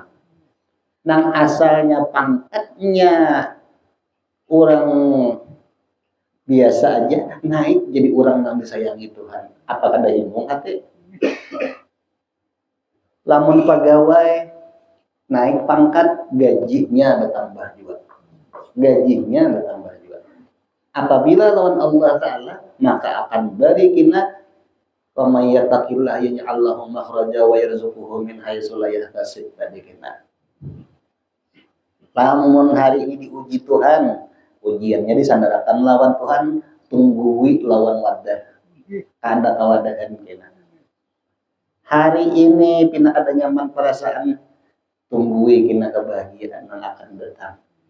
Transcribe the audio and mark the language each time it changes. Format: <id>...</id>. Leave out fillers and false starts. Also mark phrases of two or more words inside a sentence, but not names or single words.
<bjn>Nang asalnya pangkatnya orang biasa aja, naik jadi orang yang disayangi Tuhan. Apakah ada himung hati? Lamun pegawai naik pangkat, gajinya bertambah juga. Gajinya bertambah juga. Apabila lawan Allah Ta'ala, maka akan barikina</bjn> <ar>ومن يتق الله يجعل له مخرجا ويرزقه من حيث لا يحتسب</ar> <bjn>tadi kita. Lamun hari ini diuji Tuhan, ujiannya disandarakan lawan Tuhan, tunggui lawan wadah. Ada kawadahan kena. Hari ini pina ada nyaman perasaan, tunggui kena kebahagiaan yang akan datang.</bjn>